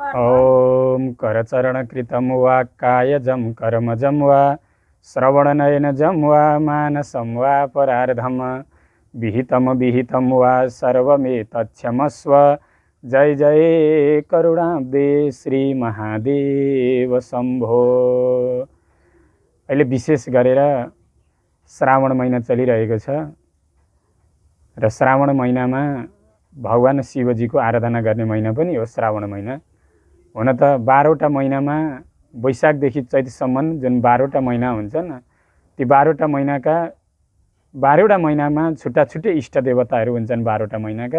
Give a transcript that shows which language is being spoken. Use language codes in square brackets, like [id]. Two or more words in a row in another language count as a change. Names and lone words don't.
[sa] ॐ करचरणकृतं वा कायजं कर्मजं वा श्रवणनयनजं वा मानसं वा परार्धं विहितं वा सर्वमेतत्क्षमस्व। जय जय करुणाब्दे श्री महादेव शम्भो। [ne] अहिले विशेष गरेर श्रावण महिना चलिरहेको छ र श्रावण महिनामा भगवान शिवजीको आराधना गर्ने महिना पनि हो श्रावण महिना। हुन त 12वटा महिनामा वैशाखदेखि चैतसम्म जुन 12वटा महिना हुन्छन्, ती 12वटा महिनाका 12वटा महिनामा छुट्टा छुट्टै इष्ट देवताहरू हुन्छन् 12वटा महिनाका।